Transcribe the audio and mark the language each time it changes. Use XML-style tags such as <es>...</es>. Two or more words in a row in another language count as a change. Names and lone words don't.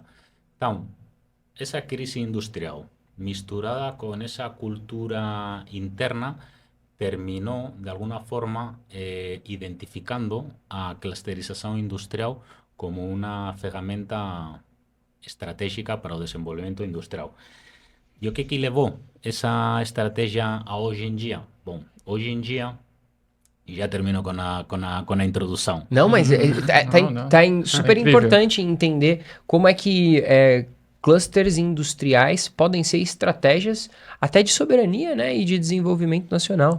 <gl>Então, esa crise industrial misturada con esa cultura interna terminou de alguna forma identificando a clusterización industrial como unha ferramenta estratégica para o desenvolvemento industrial.</gl> <pt>E o que levou esa estrategia a hoje em dia? Bom, hoje em dia, e já termino com a introdução. Não, mas super importante entender como é que clusters industriais podem ser estratégias até de soberania, né, e de desenvolvimento nacional.</pt>